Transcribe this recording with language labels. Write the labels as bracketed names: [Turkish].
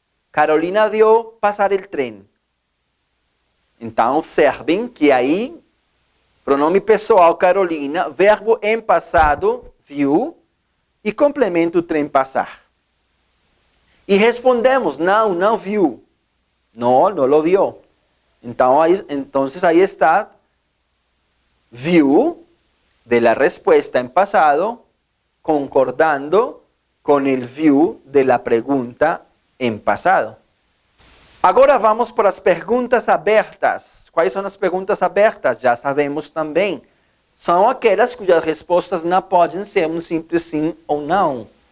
[Portuguese] Carolina viu passar o trem. Então, observem que aí, pronome pessoal Carolina, verbo em passado, viu, e complemento o trem passar. E respondemos, não, não viu. Não, não lo viu. Então, aí está, [Spanish] viu, de la respuesta en pasado, concordando con el viu de la pregunta en pasado. [Portuguese] Agora vamos para as perguntas abertas. Quais são as perguntas abertas? Já sabemos também. São aquelas cujas respostas não podem ser um simples sim ou não.